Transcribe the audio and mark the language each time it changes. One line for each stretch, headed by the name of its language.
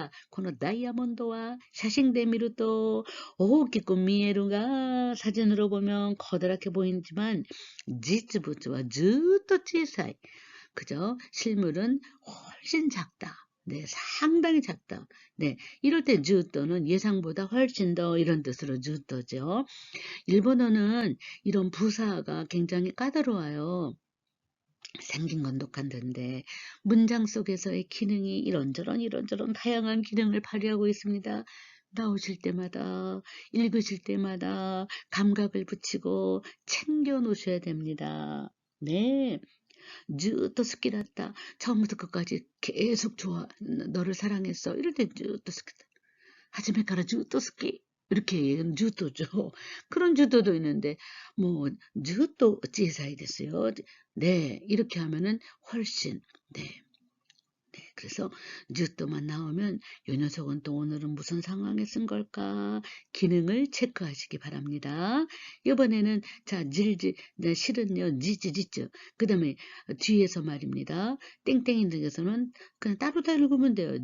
Japanese: このダイヤモンドは 写真で見ると 大きく見えるが
Korean: 사진으로 보면 커다랗게 보이지만
Japanese: 実物は ずっと小さい.
Korean: 그죠? 실물은 훨씬 작다. 네, 상당히 작다. 네, 이럴 때 주토는 예상보다 훨씬 더 이런 뜻으로 주토죠. 일본어는 이런 부사가 굉장히 까다로워요. 생긴 건 똑같은데 문장 속에서의 기능이 이런저런 다양한 기능을 발휘하고 있습니다. 나오실 때마다 읽으실 때마다 감각을 붙이고 챙겨 놓으셔야 됩니다.
Japanese: 네. ずっと好きだった.
Korean: 처음부터 끝까지 계속 좋아. 너를 사랑했어. 이럴 때
Japanese: ずっと好きだ.初めからずっと好き.
Korean: 이렇게 얘기하면 ずっと죠. 그런 ずっと도 있는데 뭐
Japanese: ずっと小さいですよ.
Korean: 네, 이렇게 하면은 훨씬. 네. 네, 그래서 ずっと만 나오면 이 녀석은 또 오늘은 무슨 상황에 쓴 걸까? 기능을 체크하시기 바랍니다. 이번에는 자, 실은요, 지지. 그 다음에 뒤에서 말입니다. 땡땡 있는 데서는 그냥 따로 읽으면 돼요.